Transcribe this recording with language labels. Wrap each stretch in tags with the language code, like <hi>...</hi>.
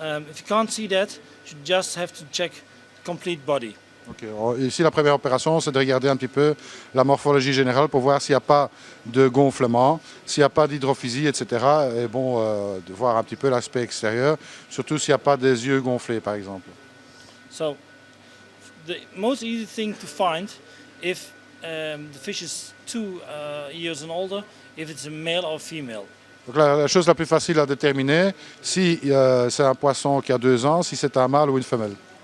<en>If you can't see that, you just have to check the complete body. Okay.</en> <fr>Ici, la première opération, c'est de regarder un petit peu la morphologie générale pour voir s'il n'y a pas de gonflement, s'il n'y a pas d'hydrophysie, etc. Et bon, de voir un petit peu l'aspect extérieur, surtout s'il n'y a pas des yeux gonflés, par exemple.</fr> <en>So, the most easy thing to find if the fish is 2 years and older, if it's a male or female.</en> <fr>Donc la chose la plus facile à déterminer, si c'est un poisson qui a 2 ans, si c'est un mâle ou une femelle.</fr>